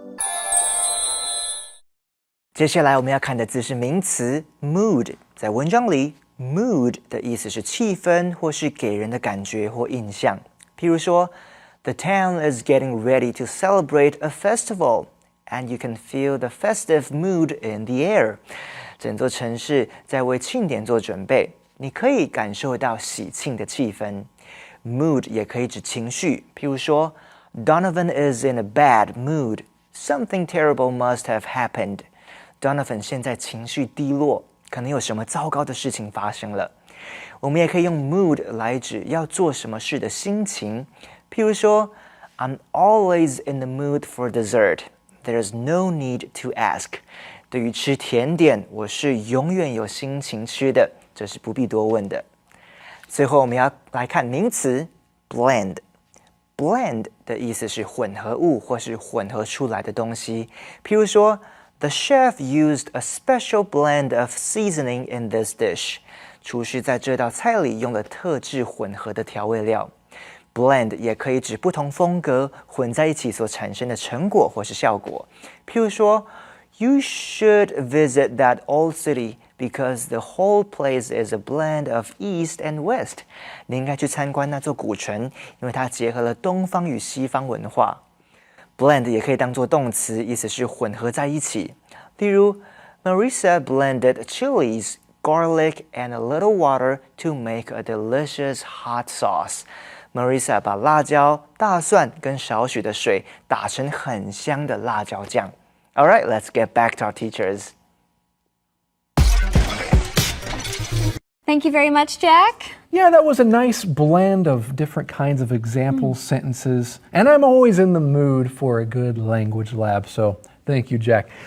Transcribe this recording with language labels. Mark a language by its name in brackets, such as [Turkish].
[Chinese] 「接下来我们要看的字是名词 mood。在文章里 mood 的意思是气氛或是给人的感觉或印象。譬如说 [English] The town is getting ready to celebrate a festival, and you can feel the festive mood in the air. [Chinese] 整座城市在为庆典做准备，你可以感受到喜庆的气氛。 Mood 也可以指情绪，譬如说 [English] Donovan is in a bad mood. Something terrible must have happened. [Chinese] Donovan 现在情绪低落，可能有什么糟糕的事情发生了。我们也可以用 mood 来指要做什么事的心情，譬如说 [English] I'm always in the mood for dessert. There's no need to ask. [Chinese] 对于吃甜点，我是永远有心情吃的，这是不必多问的。最后我们要来看名词 blend。blend 的意思是混合物或是混合出来的东西。譬如说 [English] The chef used a special blend of seasoning in this dish. [Chinese] 厨师在这道菜里用了特制混合的调味料。 Blend 也可以指不同风格混在一起所产生的成果或是效果。譬如说 [English] You should visit that old city because the whole place is a blend of East and West. [Chinese] 你应该去参观那座古城，因为它结合了东方与西方文化。 Blend 也可以当作动词，意思是混合在一起。例如 [English] Marisa blended chilies, garlic, and a little water to make a delicious hot sauce. [Chinese] Marisa 把辣椒、大蒜跟少许的水打成很香的辣椒酱。 [English] Alright, let's get back to our teachers. Thank you very much, Jack. Yeah, that was a nice blend of different kinds of example sentences. And I'm always in the mood for a good language lab, so thank you, Jack.